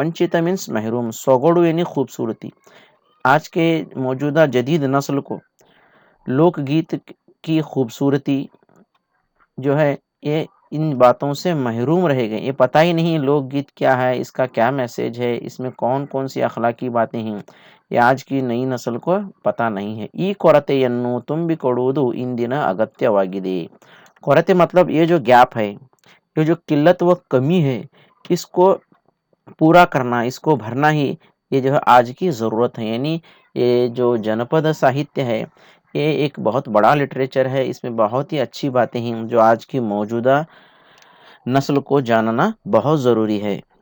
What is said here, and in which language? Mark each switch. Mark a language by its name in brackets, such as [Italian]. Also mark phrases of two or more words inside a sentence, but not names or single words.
[Hindi] वंचिता मीन्स महरूम, सोगोड़ू यानी खूबसूरती। आज के मौजूदा जदीद नस्ल को लोकगीत की खूबसूरती जो है ये इन बातों से महरूम रह गए। ये पता ही नहीं लोकगीत क्या है, इसका क्या मैसेज है, इसमें कौन-कौन सी अखलाकी बातें हैं, ये आज की नई नस्ल को पता नहीं है। [Kannada] ಈ ಕೊರತೆಯನ್ನು ತುಂಬಿಕೊಡುವುದು ಇಂದಿನ ಅಗತ್ಯವಾಗಿದೆ। [Hindi] ಕೊರತೆ मतलब ये जो गैप है, ये जो किल्लत व कमी है, इसको पूरा करना, इसको भरना ही ये जो है आज की ज़रूरत है। यानी ये जो जनपद साहित्य है, ये एक बहुत बड़ा लिटरेचर है, इसमें बहुत ही अच्छी बातें हैं जो आज की मौजूदा नस्ल को जानना बहुत ज़रूरी है।